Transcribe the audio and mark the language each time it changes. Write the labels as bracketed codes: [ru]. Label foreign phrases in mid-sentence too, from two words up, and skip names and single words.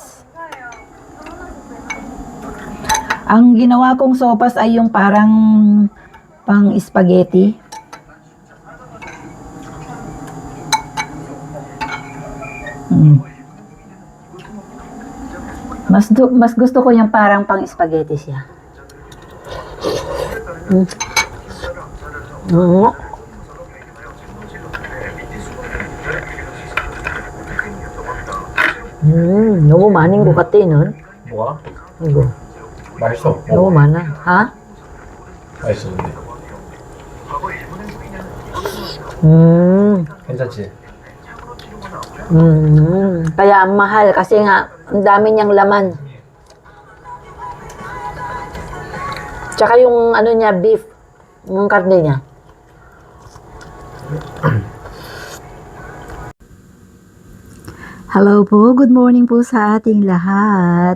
[tl] Ang ginawa kong sopas ay yung parang pang spaghetti. Mas gusto ko yung parang pang spaghetti siya. [ko] 너무 많은 것 같아, 넌? 뭐가? 이거. 맛있어. 너무 많아. 하? 맛있어, 근데. 괜찮지? [tl] Kaya ang mahal kasi nga ang dami niyang laman. Tsaka yung niya, beef, yung karne niya. Hello po, [en] good morning [tl] po sa ating lahat.